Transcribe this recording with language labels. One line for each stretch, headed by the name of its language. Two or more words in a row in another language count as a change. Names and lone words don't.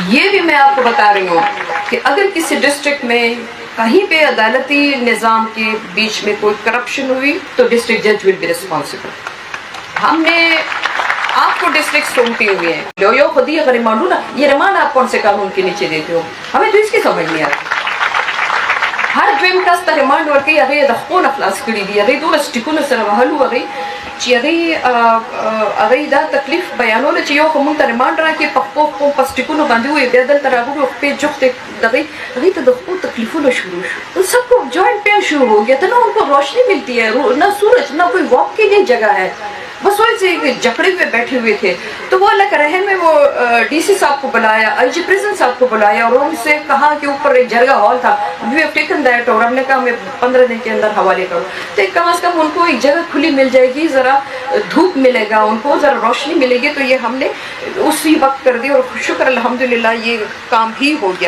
Urdu: یہ بھی میں آپ کو بتا رہی ہوں کہ اگر کسی ڈسٹرکٹ میں کہیں پہ عدالتی نظام کے بیچ میں کوئی کرپشن ہوئی تو
English: district judge will be responsible.
Urdu: ہم نے آپ کو ڈسٹرکٹ سونپی ہوئی ہے, جو خود ہی اگر ریمانڈ ہو نا, یہ ریمانڈ آپ کون سے قانون کے نیچے دیتے ہو, ہمیں تو اس کی سمجھ نہیں آتی.
Pashto: هر دویم کس ته ریمانډ ورکوي, هغې د خپلو نه خلاص کړي دي, هغې دولس ټیکونه سره وهلو چې هغې دا تکلیف بیانوله چې یو خو مونږ ته ریمانډ راکړي, په خپلو په سټیکونو باندې ووایي, بیا دلته راغلو خپې جفتې هغې ته د خپلو تکلیفونو شروع شو.
Urdu: ان سب کو
English: joint pain
Urdu: شروع ہو گیا, تو نہ ان کو روشنی ملتی ہے, نہ سورج, نہ کوئی واک کے لیے جگہ ہے, بس ویسے جکڑے ہوئے بیٹھے ہوئے تھے. تو وہ اللہ کا رحم میں وہ ڈی سی صاحب کو بلایا,
English: IG prison
Urdu: صاحب کو بلایا اور ان سے کہا کہ اوپر ایک جرگہ ہال تھا,
English: we have taken that,
Urdu: اور ہم نے کہا ہمیں 15 دن کے اندر حوالے کرو. تو کم از کم ان کو ایک جگہ کھلی مل جائے گی, ذرا دھوپ ملے گا ان کو, ذرا روشنی ملے گی. تو یہ ہم نے اسی وقت کر دی اور شکر الحمدللہ یہ کام بھی ہو گیا.